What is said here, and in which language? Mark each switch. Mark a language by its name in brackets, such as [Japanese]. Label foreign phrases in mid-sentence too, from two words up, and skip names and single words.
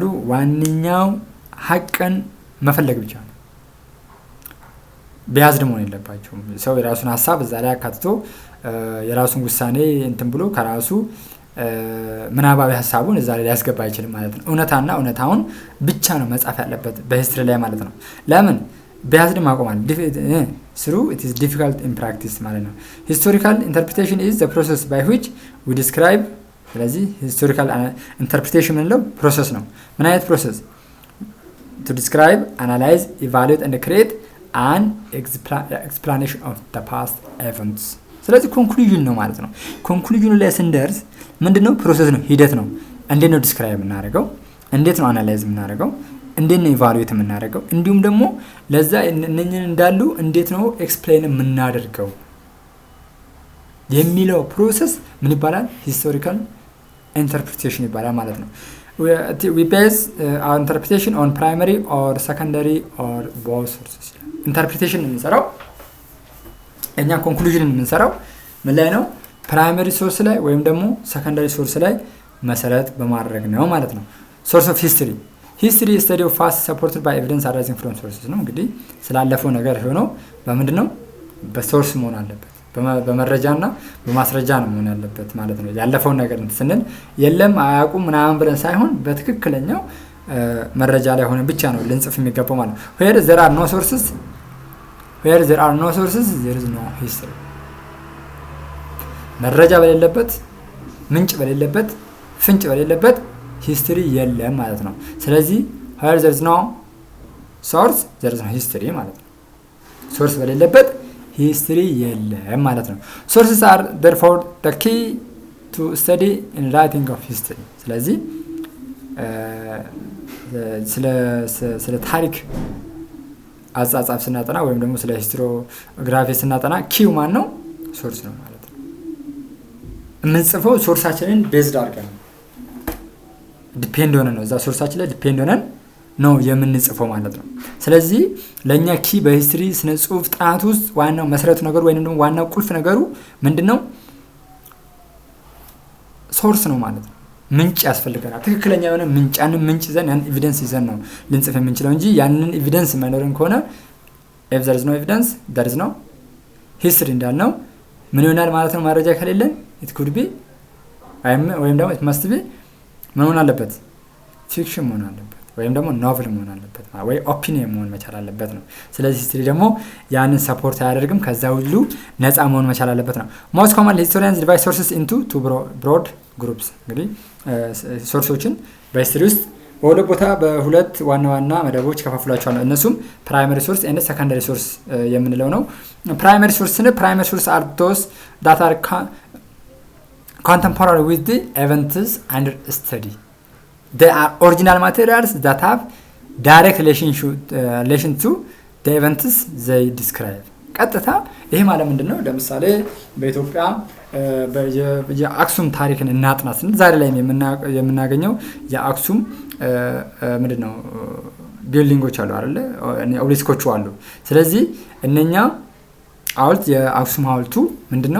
[Amharic] ዋንኛው ሐቅን መፈለግ ብቻ ነው። ቢያዝ ደግሞ የለባቸውም። ሰው የራሱን ሐሳብ እዛ ላይ አካትቶ የራሱን ውሳኔ እንትን ብሎ ከራሱ ምናባዊ ሐሳቡን እዛ ላይ ያስገባ አይችልም ማለት ነው። እውነታና እውነታውን ብቻ ነው መጻፍ ያለበት በሂስትሪ ላይ ማለት ነው። ለምን ቢያዝድ ማቆማል [English] through it is difficult in practice [Amharic] ማለት ነው። [English] historical interpretation is the process by which we describe [Amharic] ስለዚህ [English] historical interpretation [Amharic] ምንለው ፕሮሰስ ነው። ምን አይነት ፕሮሰስ? [English] to describe analyze evaluate and create an explanation of the past events [Amharic] ስለዚህ ኮንክሉዥን ነው ማለት ነው። ኮንክሉዥኑ ላይ ስንደርስ ምንድነው? ፕሮሰስ ነው ሂደት ነው። እንዴት ነው ዲስክራይብ እናደርገው? እንዴት ነው አናላይዝ የምናደርገው? እንዴት ነው ኢቫሉዌት የምናደርገው? እንዲሁም ደግሞ ለዛ እነኝን እንዳሉ እንዴት ነው ኤክስፕሌን የምናደርገው የሚለው ፕሮሰስ ምን ይባላል? [English] historical interpretation [Amharic] ይባላል ማለት ነው። [English] we base our interpretation on primary or secondary or both sources። [Amharic] ኢንተርፕሪቴሽን የምንሰራው እኛ ኮንክሉዥን የምንሰራው ምን ላይ ነው? [English] primary source [Amharic] ላይ ወይም ደግሞ [English] secondary source [Amharic] ላይ መሰረት በማድረግ ነው ማለት ነው። [English] source of history study of facts supported by evidence arising from sources [Amharic] ነው። እንግዲህ ስላለፈው ነገር ሆኖ በምንድን ነው? በሶርስ መሆን አለበት፣ በመረጃና በማስረጃ ነው መሆን ያለበት ማለት ነው። ያለፈውን ነገር ስንል የለም አያውቁም ምናምን ብለን ሳይሆን በትክክለኛው መረጃ ላይ ሆነ ብቻ ነው ልንጽፍ የሚገባው ማለት ነው። [English] where there are no sources there is no history። [Amharic] መረጃ በሌለበት፣ ምንጭ በሌለበት፣ ፍንጭ በሌለበት ሂስትሪ የለም ማለት ነው። ስለዚህ [English] where there is no source there is no history [Amharic] ማለት ነው። ሶርስ በሌለበት ሂስትሪ የለም ማለት ነው። [English] sources are therefore the key to study in writing of history። [Amharic] ስለዚህ ስለ ታሪክ አጻጻፍ ስናጠና ወይም ደግሞ ስለ ሂስቶሪዮግራፊ ስናጠና ኪው ማን ነው? ሶርስ ነው ማለት ነው። የምንጽፈው ሶርሳችንን ቤዝድ አድርገን ነው፣ ዲፔንድ ሆነን ነው፣ እዛ ሶርሳችን ላይ ዲፔንድ ሆነን ነው የምንጽፈው ማለት ነው። ስለዚህ ለእኛ ኪ በሂስትሪ ስነ ጽሁፍ ጥናት ውስጥ ዋናው መሰረቱ ነገሩ ወይም ደግሞ ዋናው ቁልፍ ነገሩ ምንድነው? ሶርስ ነው ማለት ነው። ምንጭ ያስፈልገናል። ትክክለኛ የሆነ ምንጭ፣ ያንን ምንጭ ይዘን ያን ኤቪደንስ ይዘን ነው ልንጽፍ የምንችለው እንጂ ያንን ኤቪደንስ የማይኖረን ከሆነ [English] if there is no evidence there is no history [Amharic] እንዳልነው ምን ይሆናል ማለት ነው? መረጃ ከሌለን [English] it could be [Amharic] ወይም ደግሞ [English] it must be [Amharic] ምን መሆን አለበት? ፊክሽን መሆን አለበት ወይም ደግሞ ኖቨል መሆን አለበት ወይ ኦፒኒየን መሆን መቻል አለበት ነው። ስለዚህ ሂስትሪ ደግሞ ያንን ሰፖርት አያደርግም፣ ከዛ ሁሉ ነፃ መሆን መቻል አለበት [English] ነው። most commonly historians divide sources into two broad groups። [Amharic] እንግዲህ ሶርሶችን በሂስትሪ ውስጥ በሁለት ቦታ በሁለት ዋና ዋና መደቦች ከፋፍሏቸዋል። እነሱም [English] primary source እና secondary source [Amharic] የምንለው ነው። [English] primary source ስንል primary source are those that are contemporary with the events under study. They are original materials that have direct relation to the events they describe። [Amharic] ቀጥታ ይሄ ማለት ምንድነው? ለምሳሌ በኢትዮጵያ የአክሱም ታሪክን እናጥና ስንል ዛሬ ላይ የምናገኘው የአክሱም ምንድነው ቢልዲንጎች አሉ አይደለ? ኦቤሊስኮቹ አሉ። ስለዚህ እነኛ ሐውልት የአክሱም ሐውልቱ ምንድነው?